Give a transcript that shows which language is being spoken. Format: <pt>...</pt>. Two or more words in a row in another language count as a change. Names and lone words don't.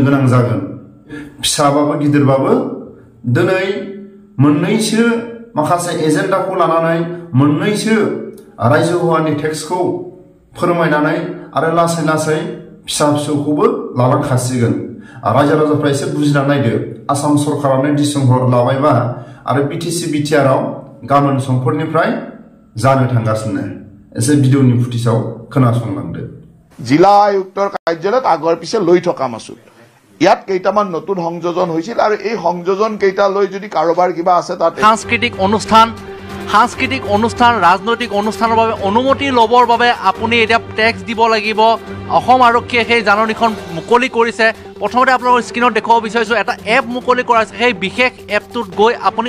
<brx>गोनां जागोन फिसाबाबो गिदिरबाबो दिनै मोननैसो माखासे एजेन्डाखौ लानानै मोननैसो रायजो हुवानि टेक्सखौ फोरमायनानै आरो लासै फिसा फिसौखौबो लालांखासिगोन रायजो राजाफ्रा एसे बुजिना नायदो आसाम सरकारानो डिसिसन लाबायबा आरो बिटिसि बिटिआरआव गामोन समफोरनिफ्राय जानो थांगासिनो एसे भिडिअनि फुटेजाव खोनासंलांदो</brx> <as>জিলা আয়ুক্তৰ কাৰ্যালয়ত আগৰ পিছে লৈ থকা মাসুল ইয়াত কেইটামান নতুন সংযোজন হৈছিল আৰু এই সংযোজন কেইটা লৈ যদি কাৰোবাৰ কিবা আছে তাত সাংস্কৃতিক অনুষ্ঠান ৰাজনৈতিক অনুষ্ঠানৰ বাবে অনুমতি ল'বৰ বাবে আপুনি এতিয়া টেক্স দিব লাগিব অসম আৰক্ষীয়ে সেই জাননীখন মুকলি কৰিছে প্ৰথমতে আপোনালোকৰ স্ক্ৰীনত দেখুৱাব বিচাৰিছোঁ এটা এপ মুকলি কৰা হৈছে সেই বিশেষ এপটোত গৈ আপুনি</as>